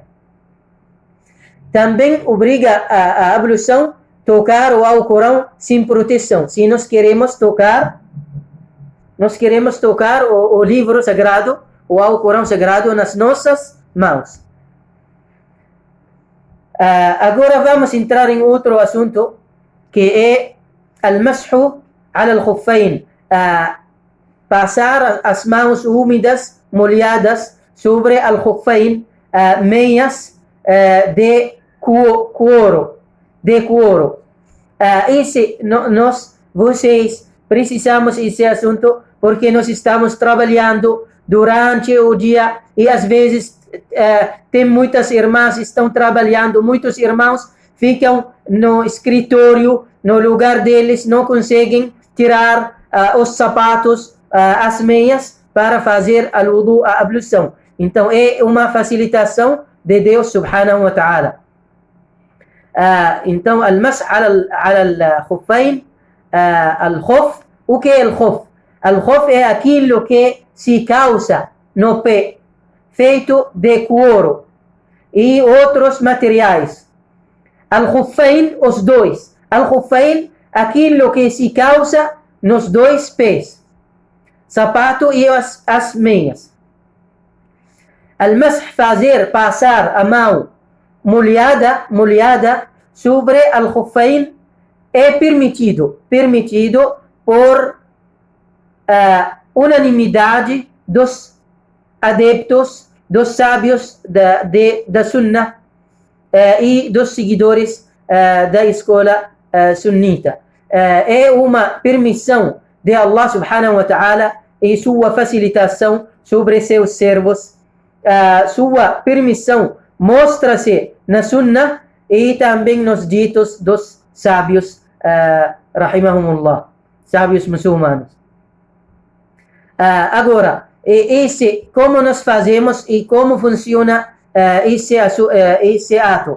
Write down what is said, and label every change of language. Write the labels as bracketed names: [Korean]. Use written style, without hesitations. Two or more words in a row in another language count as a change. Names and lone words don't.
[Portuguese] Também obriga a ablução tocar o Alcorão sem proteção. Se nós queremos tocar o livro sagrado, o Alcorão sagrado nas nossas mãos. Agora vamos entrar em outro assunto, que é [Arabic] المسح على الخفين, [Portuguese] passar as mãos úmidas, molhadas, sobre al-khuffayn, meias de couro. Vocês precisamos desse assunto, porque nós estamos trabalhando durante o dia e às vezes tem muitas irmãs que estão trabalhando, muitos irmãos ficam no escritório, no lugar deles, não conseguem tirar os sapatos, as meias, para fazer al-wudu, a ablução. Então é uma facilitação de Deus [Arabic] سبحانه وتعالى. [Portuguese] Então, [Arabic] المسح على الخفين، الخف. [Portuguese] O que é al-khuf? Al-khuf é aquilo que se calça no pé, feito de couro e outros materiais. Al-Khuffain, os dois. Al-Khuffain, aquilo que se calça nos dois pés. Sapato e as meias. Al-Masih, fazer passar a mão molhada sobre Al-Khuffain é permitido por unanimidade dos adeptos, dos sábios da Sunnah e dos seguidores da escola sunnita. É uma permissão de Allah [Arabic] سبحانه وتعالى [Portuguese] e sua facilitação sobre seus servos. Sua permissão mostra-se na Sunnah e também nos ditos dos sábios, rahimahumullah, sábios muçulmanos. Agora, como nós fazemos e como funciona esse ato?